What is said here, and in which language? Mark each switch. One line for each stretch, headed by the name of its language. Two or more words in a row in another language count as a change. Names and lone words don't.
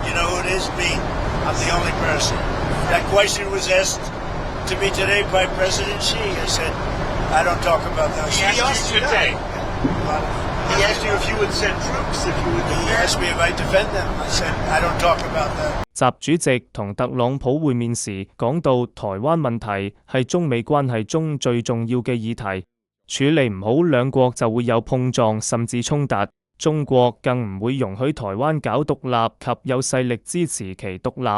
English: You know who it is? Me. I'm the only person. That question was asked to me today by President Xi. I said, I don't talk about those things. He asked you today. He asked you if you would send troops, if you would defend. He asked me if I defend them. I said, I don't talk about that.
Cantonese: 習主席同特朗普會面時講到台灣問題係中美關係中最重要嘅議題，處理唔好兩國就會有碰撞甚至衝突，中國更唔會容許台灣搞獨立及有勢力支持其獨立。